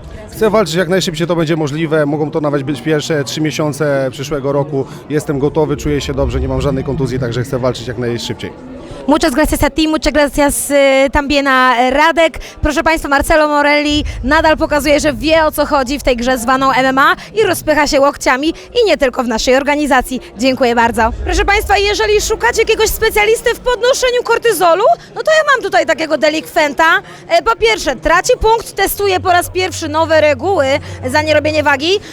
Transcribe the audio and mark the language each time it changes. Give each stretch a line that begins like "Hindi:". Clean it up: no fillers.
Polish: Chcę walczyć jak najszybciej to będzie możliwe, mogą to nawet być pierwsze 3 miesiące przyszłego roku. Jestem gotowy, czuję się dobrze, nie mam żadnej kontuzji, także chcę walczyć jak najszybciej.
Spanish: Muchas gracias a ti, muchas gracias también a Radek.
Polish: Proszę Państwa, Marcelo Morelli nadal pokazuje, że wie, o co chodzi w tej grze zwaną MMA i rozpycha się łokciami i nie tylko w naszej organizacji. Dziękuję bardzo. Proszę Państwa, jeżeli szukacie jakiegoś specjalisty w podnoszeniu kortyzolu, no to ja mam tutaj takiego delikwenta. Po pierwsze, traci punkt, testuje po raz pierwszy nowe reguły za nierobienie wagi.